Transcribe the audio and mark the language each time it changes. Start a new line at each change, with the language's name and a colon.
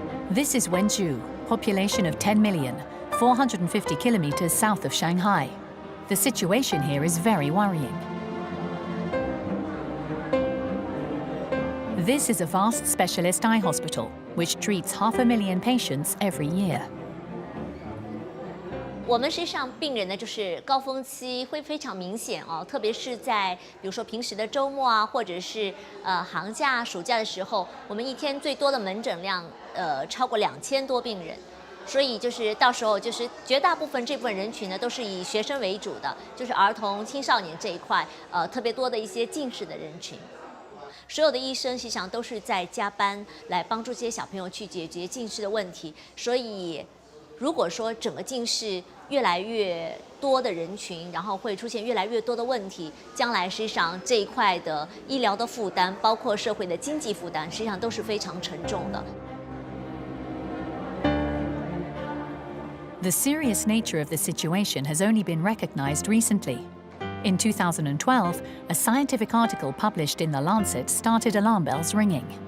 English: This is Wenzhou, population of 10 million, 450 kilometers south of Shanghai. The situation here is very worrying. This is a vast specialist eye hospital, which treats 500,000 patients every year.
Chinese: 我们实际上病人呢，就是高峰期会非常明显哦，特别是在比如说平时的周末啊，或者是寒假、暑假的时候，我们一天最多的门诊量超过2000多病人，所以就是到时候就是绝大部分这部分人群呢，都是以学生为主的，就是儿童、青少年这一块特别多的一些近视的人群。所有的医生实际上都是在加班来帮助这些小朋友去解决近视的问题，所以如果说整个近视越来越多的人群，然后会出现越来越多的问题，将来实际上这一块的医疗的负担，包括社会的经济负担，实际上都是非常沉重的。
English: The serious nature of the situation has only been recognized recently. In 2012, a scientific article published in The Lancet started alarm bells ringing.